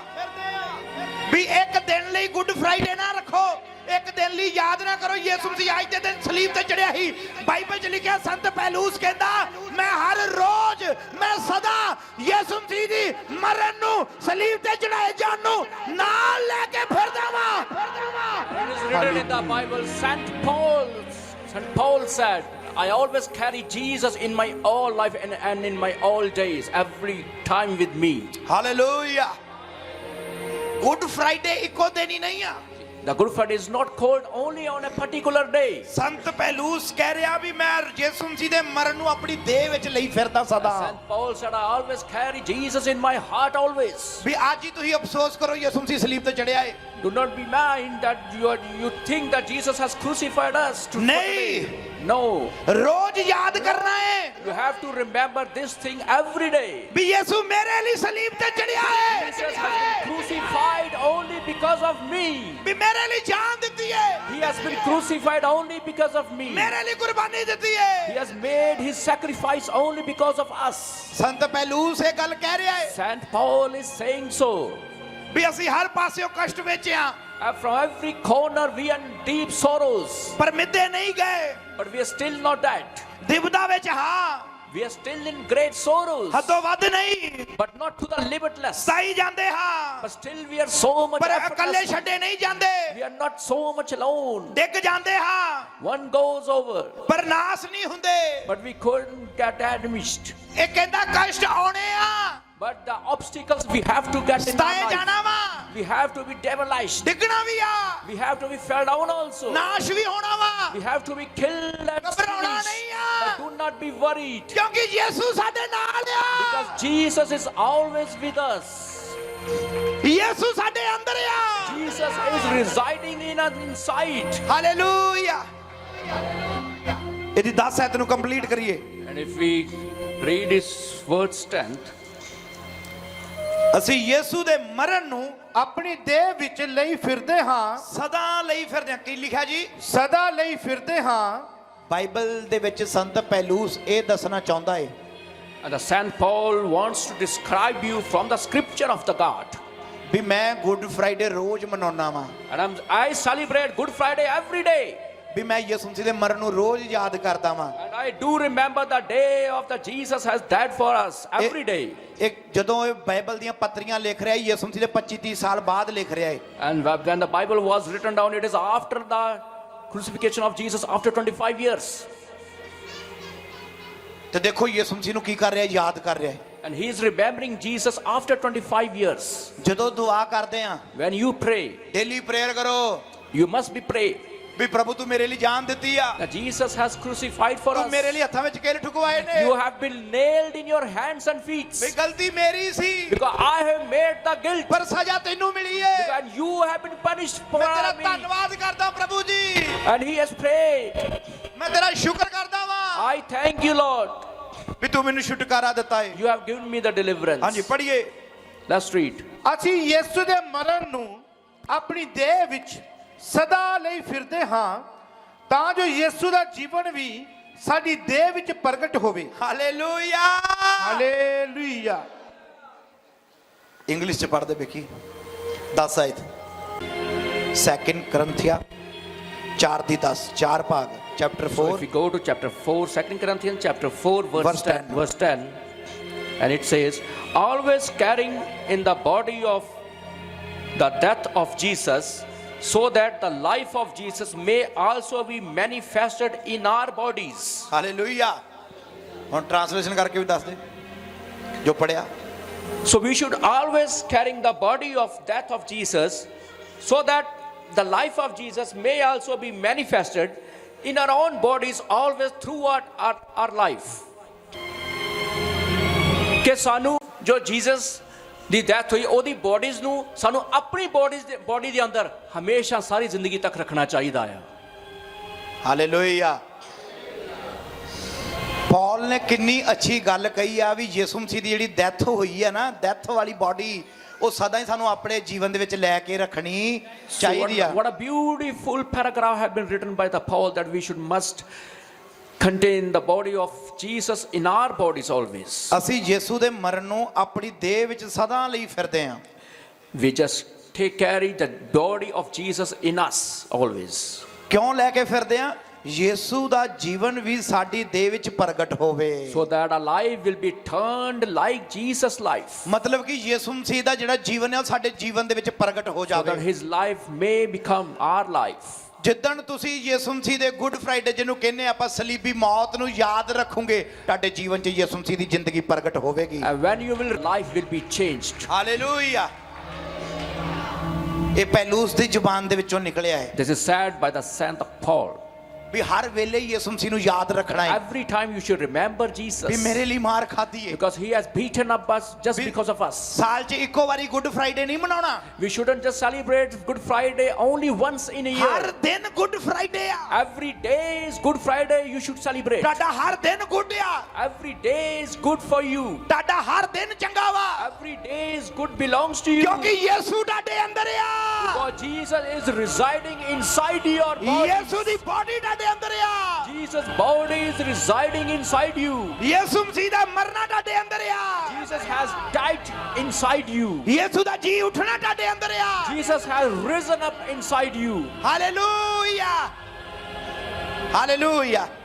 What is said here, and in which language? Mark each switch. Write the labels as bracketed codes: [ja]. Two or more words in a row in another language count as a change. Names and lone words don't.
[pa] ਵੀ ਇੱਕ ਦਿਨ ਲਈ ਗੁੱਡ ਫਰਾਈਡੇ ਨਾ ਰੱਖੋ, ਇੱਕ ਦਿਨ ਲਈ ਯਾਦ ਨਾ ਕਰੋ ਯਿਸੂ ਮਸੀਹ ਅੱਜ ਦੇ ਦਿਨ ਸਲੀਬ ਤੇ ਚੜਿਆ ਸੀ। ਬਾਈਬਲ 'ਚ ਲਿਖਿਆ ਸੰਤ ਪੌਲੁਸ ਕਹਿੰਦਾ ਮੈਂ ਹਰ ਰੋਜ਼ ਮੈਂ ਸਦਾ ਯਿਸੂ ਮਸੀਹ ਦੀ ਮਰਨ ਨੂੰ ਸਲੀਬ ਤੇ ਚੜਾਏ ਜਾਣ ਨੂੰ ਨਾਲ ਲੈ ਕੇ ਫਿਰਦਾ ਵਾਂ। [en] It is written in the Bible, St. Paul said, I always carry Jesus in my all life and in my all days, every time with me. [pa] ਹਾਲੇਲੂਇਆ। ਗੁੱਡ ਫਰਾਈਡੇ ਇੱਕੋ ਦਿਨ ਹੀ ਨਹੀਂ ਆ। [en] The Good Friday is not called only on a particular day. [pa] ਸੰਤ ਪੌਲੁਸ ਕਹਿ ਰਿਹਾ ਵੀ ਮੈਂ ਯਿਸੂ ਮਸੀਹ ਦੇ ਮਰਨ ਨੂੰ ਆਪਣੀ ਦੇਹ ਵਿੱਚ ਲਈ ਫਿਰਦਾ ਸਦਾ। [en] St. Paul said, I always carry Jesus in my heart always. [pa] ਵੀ ਅੱਜ ਹੀ ਤੁਸੀਂ ਅਫਸੋਸ ਕਰੋ ਯਿਸੂ ਮਸੀਹ ਸਲੀਬ ਤੇ ਚੜਿਆ ਹੈ। [en] Do not be mind that you think that Jesus has crucified us. [pa] ਨਹੀਂ। [en] No. [pa] ਰੋਜ਼ ਯਾਦ ਕਰਨਾ ਹੈ [en] You have to remember this thing every day. [pa] ਵੀ ਯਿਸੂ ਮੇਰੇ ਲਈ ਸਲੀਬ ਤੇ ਚੜਿਆ ਹੈ। [en] Jesus has been crucified only because of me. [pa] ਵੀ ਮੇਰੇ ਲਈ ਜਾਨ ਦਿੱਤੀ ਹੈ। [en] He has been crucified only because of me. [pa] ਮੇਰੇ ਲਈ ਕੁਰਬਾਨੀ ਦਿੱਤੀ ਹੈ। [en] He has made his sacrifice only because of us. [pa] ਸੰਤ ਪੌਲੁਸ ਇਹ ਗੱਲ ਕਹਿ ਰਿਹਾ ਹੈ [en] St. Paul is saying so. [pa] ਵੀ ਅਸੀਂ ਹਰ ਪਾਸਿਓਂ ਕਸ਼ਟ ਵਿੱਚ ਆ [en] And from every corner we are in deep sorrows. [pa] ਪਰ ਮਿੱਧੇ ਨਹੀਂ ਗਏ। [en] But we are still not dead. [pa] ਦਿਵਦਾ ਵਿੱਚ ਹਾਂ [en] We are still in great sorrows. [pa] ਹੱਦੋਂ ਵੱਧ ਨਹੀਂ [en] But not to the limitless. [pa] ਸਤਾਈ ਜਾਂਦੇ ਹਾਂ [en] But still we are so much [pa] ਪਰ ਇਕੱਲੇ [en] effortless. [pa] ਛੱਡੇ ਨਹੀਂ ਜਾਂਦੇ। [en] We are not so much alone. [pa] ਡਿੱਗ ਜਾਂਦੇ ਹਾਂ [en] One goes over. [pa] ਪਰ ਨਾਸ ਨਹੀਂ ਹੁੰਦੇ। [en] But we couldn't get admitted. [pa] ਇਹ ਕਹਿੰਦਾ ਕਸ਼ਟ ਆਉਣੇ ਆ, [en] But the obstacles we have to get in [pa] ਸਤਾਏ [en] our life. [pa] ਜਾਣਾ ਵਾ, [en] We have to be devilized. [pa] ਡਿੱਗਣਾ ਵੀ ਆ, [en] We have to be fell down also. [pa] ਨਾਸ਼ ਵੀ ਹੋਣਾ ਵਾ। [en] We have to be killed and [pa] ਘਬਰਾਉਣਾ [en] finished. [pa] ਨਹੀਂ ਆ, [en] But do not be worried. [pa] ਕਿਉਂਕਿ ਯਿਸੂ ਸਾਡੇ ਨਾਲ ਆ। [en] Because Jesus is always with us. [pa] ਯਿਸੂ ਸਾਡੇ ਅੰਦਰ ਆ। [en] Jesus is residing in us inside. [pa] ਹਾਲੇਲੂਇਆ। ਇਹਦੀ 10 ਆਇਤ ਨੂੰ ਕੰਪਲੀਟ ਕਰੀਏ। [en] And if we read his words 10th, [pa] ਅਸੀਂ ਯਿਸੂ ਦੇ ਮਰਨ ਨੂੰ ਆਪਣੀ ਦੇਹ ਵਿੱਚ ਲਈ ਫਿਰਦੇ ਹਾਂ, ਸਦਾ ਲਈ ਫਿਰਦੇ ਹਾਂ। ਕੀ ਲਿਖਿਆ ਜੀ? ਸਦਾ ਲਈ ਫਿਰਦੇ ਹਾਂ। ਬਾਈਬਲ ਦੇ ਵਿੱਚ ਸੰਤ ਪੌਲੁਸ ਇਹ ਦੱਸਣਾ ਚਾਹੁੰਦਾ ਹੈ [en] and the St. Paul wants to describe you from the scripture of the God. [pa] ਵੀ ਮੈਂ ਗੁੱਡ ਫਰਾਈਡੇ ਰੋਜ਼ ਮਨਾਉਣਾ ਵਾਂ, [en] And I celebrate Good Friday every day. [pa] ਵੀ ਮੈਂ ਯਿਸੂ ਮਸੀਹ ਦੇ ਮਰਨ ਨੂੰ ਰੋਜ਼ ਯਾਦ ਕਰਦਾ ਵਾਂ। [en] And I do remember the day of the Jesus has died for us every day. [pa] ਇੱਕ ਜਦੋਂ ਇਹ ਬਾਈਬਲ ਦੀਆਂ ਪੱਤਰੀਆਂ ਲਿਖ ਰਿਹਾ ਹੈ ਯਿਸੂ ਮਸੀਹ ਦੇ 25-30 ਸਾਲ ਬਾਅਦ ਲਿਖ ਰਿਹਾ ਹੈ। [en] And when the Bible was written down, it is after the crucifixion of Jesus, after 25 years. [pa] ਤੇ ਦੇਖੋ ਯਿਸੂ ਮਸੀਹ ਨੂੰ ਕੀ ਕਰ ਰਿਹਾ ਹੈ, ਯਾਦ ਕਰ ਰਿਹਾ ਹੈ। [en] And he is remembering Jesus after 25 years. [pa] ਜਦੋਂ ਦੁਆ ਕਰਦੇ ਆ [en] When you pray, daily prayer [pa] ਕਰੋ [en] you must be pray [pa] ਵੀ ਪ੍ਰਭੂ ਤੂੰ ਮੇਰੇ ਲਈ ਜਾਨ ਦਿੱਤੀ ਆ, [en] that Jesus has crucified for [pa] ਤੂੰ [en] us. [pa] ਮੇਰੇ ਲਈ ਹੱਥਾਂ ਵਿੱਚ ਕਿਲ ਠੁਕਵਾਏ ਨੇ, [en] You have been nailed in your hands and feet. [pa] ਵੀ ਗਲਤੀ ਮੇਰੀ ਸੀ [en] Because I have made the guilt. [pa] ਪਰ ਸਜ਼ਾ ਤੈਨੂੰ ਮਿਲੀ ਹੈ। [en] And you have been punished for [pa] ਮੈਂ ਤੇਰਾ [en] me. [pa] ਧੰਨਵਾਦ ਕਰਦਾ ਪ੍ਰਭੂ ਜੀ, [en] And he has prayed. [pa] ਮੈਂ ਤੇਰਾ ਸ਼ੁਕਰ ਕਰਦਾ ਵਾਂ [en] I thank you, Lord. [pa] ਵੀ ਤੂੰ ਮੈਨੂੰ ਛੁਟਕਾਰਾ ਦਿੱਤਾ ਹੈ। [en] You have given me the deliverance. [pa] ਹਾਂਜੀ ਪੜ੍ਹੀਏ। [en] Let's read. [pa] ਅਸੀਂ ਯਿਸੂ ਦੇ ਮਰਨ ਨੂੰ ਆਪਣੀ ਦੇਹ ਵਿੱਚ ਸਦਾ ਲਈ ਫਿਰਦੇ ਹਾਂ ਤਾਂ ਜੋ ਯਿਸੂ ਦਾ ਜੀਵਨ ਵੀ ਸਾਡੀ ਦੇਹ ਵਿੱਚ ਪ੍ਰਗਟ ਹੋਵੇ। ਹਾਲੇਲੂਇਆ। ਹਾਲੇਲੂਇਆ। ਇੰਗਲਿਸ਼ ਚ ਪੜ੍ਹਦੇ ਵੇਖੀ 10 ਆਇਤ 2 ਕਰੰਥੀਆ 4:10 4 ਭਾਗ ਚੈਪਟਰ [en] So 4 if we go to chapter 4, 2 Corinthians chapter 4, verse 10, and it says, always carrying in the body of the death of Jesus, so that the life of Jesus may also be manifested in our bodies. [pa] ਹਾਲੇਲੂਇਆ। ਹੁਣ ਟ੍ਰਾਂਸਲੇਸ਼ਨ ਕਰਕੇ ਵੀ ਦੱਸ ਦੇ ਜੋ ਪੜਿਆ। [en] So we should always carrying the body of death of Jesus, so that the life of Jesus may also be manifested in our own bodies always throughout our life. [pa] ਕਿ ਸਾਨੂੰ ਜੋ ਜੀਸਸ ਦੀ ਡੈਥ ਹੋਈ ਉਹਦੀ ਬੋਡੀਜ਼ ਨੂੰ ਸਾਨੂੰ ਆਪਣੀ ਬੋਡੀ ਦੇ ਅੰਦਰ ਹਮੇਸ਼ਾ ਸਾਰੀ ਜ਼ਿੰਦਗੀ ਤੱਕ ਰੱਖਣਾ ਚਾਹੀਦਾ ਆ। ਹਾਲੇਲੂਇਆ। ਪੌਲ ਨੇ ਕਿੰਨੀ ਅੱਛੀ ਗੱਲ ਕਹੀ ਆ ਵੀ ਯਿਸੂ ਮਸੀਹ ਦੀ ਜਿਹੜੀ ਡੈਥ ਹੋਈ ਹੈ ਨਾ, ਡੈਥ ਵਾਲੀ ਬਾਡੀ ਉਹ ਸਦਾ ਹੀ ਸਾਨੂੰ ਆਪਣੇ ਜੀਵਨ ਦੇ ਵਿੱਚ ਲੈ ਕੇ ਰੱਖਣੀ ਚਾਹੀਦੀ ਆ। [en] What a beautiful paragraph had been written by the Paul that we must contain the body of Jesus in our bodies always. [pa] ਅਸੀਂ ਯਿਸੂ ਦੇ ਮਰਨ ਨੂੰ ਆਪਣੀ ਦੇਹ ਵਿੱਚ ਸਦਾ ਲਈ ਫਿਰਦੇ ਹਾਂ। [en] We just carry the body of Jesus in us always. [pa] ਕਿਉਂ ਲੈ ਕੇ ਫਿਰਦੇ ਹਾਂ? ਯਿਸੂ ਦਾ ਜੀਵਨ ਵੀ ਸਾਡੀ ਦੇਹ ਵਿੱਚ ਪ੍ਰਗਟ ਹੋਵੇ। [en] So that our life will be turned like Jesus' life. [pa] ਮਤਲਬ ਕਿ ਯਿਸੂ ਮਸੀਹ ਦਾ ਜਿਹੜਾ ਜੀਵਨ ਹੈ ਉਹ ਸਾਡੇ ਜੀਵਨ ਦੇ ਵਿੱਚ ਪ੍ਰਗਟ ਹੋ [en] So that [pa] ਜਾਵੇ। [en] his life may become our life. [pa] ਜਿੱਦਣ ਤੁਸੀਂ ਯਿਸੂ ਮਸੀਹ ਦੇ ਗੁੱਡ ਫਰਾਈਡੇ ਜਿਹਨੂੰ ਕਹਿੰਦੇ ਆਪਾਂ ਸਲੀਬੀ ਮੌਤ ਨੂੰ ਯਾਦ ਰੱਖੋਗੇ, ਤੁਹਾਡੇ ਜੀਵਨ 'ਚ ਯਿਸੂ ਮਸੀਹ ਦੀ ਜ਼ਿੰਦਗੀ ਪ੍ਰਗਟ ਹੋਵੇਗੀ। [en] And when you will, life will be changed. [pa] ਹਾਲੇਲੂਇਆ। ਇਹ ਪੌਲੁਸ ਦੀ ਜ਼ੁਬਾਨ ਦੇ ਵਿੱਚੋਂ ਨਿਕਲਿਆ ਹੈ [en] This is said by the Saint Paul. [pa] ਵੀ ਹਰ ਵੇਲੇ ਯਿਸੂ ਮਸੀਹ ਨੂੰ ਯਾਦ ਰੱਖਣਾ ਹੈ [en] Every time you should remember [pa] ਵੀ [en] Jesus, [pa] ਮੇਰੇ ਲਈ ਮਾਰ ਖਾਧੀ ਹੈ। [en] because he has beaten up us just because of us. [pa] ਸਾਲ 'ਚ ਇੱਕੋ ਵਾਰੀ ਗੁੱਡ ਫਰਾਈਡੇ ਨਹੀਂ ਮਨਾਉਣਾ, [en] We shouldn't just celebrate Good Friday only once in a [pa] ਹਰ [en] year. [pa] ਦਿਨ ਗੁੱਡ ਫਰਾਈਡੇ ਆ। [en] Every day is Good Friday, you should celebrate. [pa] ਤੁਹਾਡਾ ਹਰ ਦਿਨ ਗੁੱਡ ਆ। [en] Every day is good for you. [pa] ਤੁਹਾਡਾ ਹਰ ਦਿਨ ਚੰਗਾ ਵਾ [en] Every day is good belongs to you. [pa] ਕਿਉਂਕਿ ਯਿਸੂ ਤੁਹਾਡੇ ਅੰਦਰ ਆ। [en] Because Jesus is residing inside your body. [pa] ਯਿਸੂ ਦੀ ਬਾਡੀ ਤੁਹਾਡੇ ਅੰਦਰ ਆ। [en] Jesus' body is residing inside you. [pa] ਯਿਸੂ ਮਸੀਹ ਦਾ ਮਰਨਾ ਤੁਹਾਡੇ ਅੰਦਰ ਆ। [en] Jesus has died inside you. [pa] ਯਿਸੂ ਦਾ ਜੀ ਉੱਠਣਾ ਤੁਹਾਡੇ ਅੰਦਰ ਆ। [en] Jesus has risen up inside you. [pa] ਹਾਲੇਲੂਇਆ। ਹਾਲੇਲੂਇਆ।